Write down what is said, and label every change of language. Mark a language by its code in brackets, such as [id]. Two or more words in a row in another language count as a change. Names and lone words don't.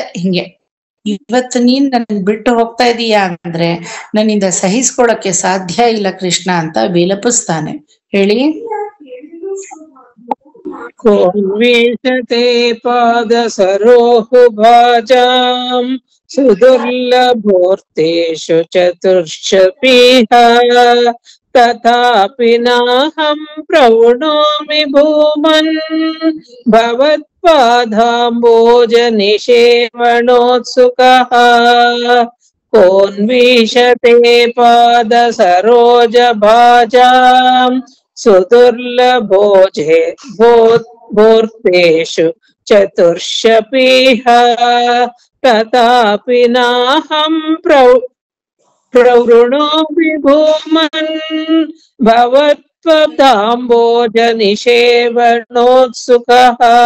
[kn] ಹಿಂಗೆ ಇವತ್ತು ನೀನ್ ನನ್ ಬಿಟ್ಟು ಹೋಗ್ತಾ ಇದೀಯಾ ಅಂದ್ರೆ ನನ್ನಿಂದ ಸಹಿಸ್ಕೊಳಕ್ಕೆ ಸಾಧ್ಯ ಇಲ್ಲ ಕೃಷ್ಣ ಅಂತ ವಿಲಪಿಸ್ತಾನೆ. ಹೇಳಿ. [sa] ಕೋನ್ವೀಷತೆ ಪಾದ ಸರೋಹು ಭಾಜಾಂ ಸುದುರ್ಲಭೋರ್ಥೇಷು ಚತುರ್ಷಪೀಹ ತಥಾಪಿ ನಾಹಂ ಪ್ರವೃಣೋಮಿ ಭೂಮನ್ ಭವತ್ಪಾದಾಂಬೋಜ ನಿಷೇವಣೋತ್ಸುಕಃ. ಕೋನ್ವೀಷತೆ ಪಾದ ಸರೋಜ ಭಾಜಾಂ ಸುದುರ್ಲಭೋರ್ಥೇಷು ಚತುರ್ಷಪೀಹ ತಥಾಪಿ ನಾಹಂ ಪ್ರವೃಣೋಮಿ ಭೂಮನ್ ಭವತ್ಪದಾಂಬೋಜ ನಿಷೇವಣೋತ್ಸುಕಃ.